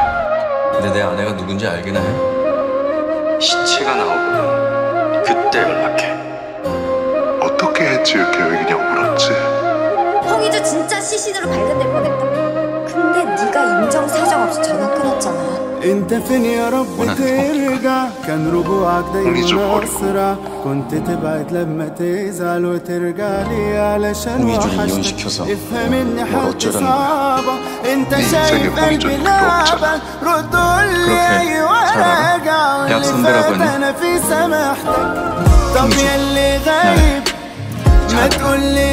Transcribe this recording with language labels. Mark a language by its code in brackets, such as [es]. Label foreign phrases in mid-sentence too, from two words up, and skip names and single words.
[ko] 근데 내 아내가 누군지 알긴 해. 시체가 나오거든. 그때 연락해. 어떻게 해칠 계획이냐고 물었지. 홍이도 진짜 시신으로 발견될 뻔했다. 근데 네가 인정사정 없이 전화 끊었잖아. [ar] انت فين يا رب ترجع كان رجوعك دايما اسرع كنت تبعد لما تزعل وترجع لي علشان وحشتك افهمني حالتي صعبة انت شايف قلبي لعبة رد قولي ايوه راجع واللي فات انا في سماحتك طب ياللي غايب ما تقولي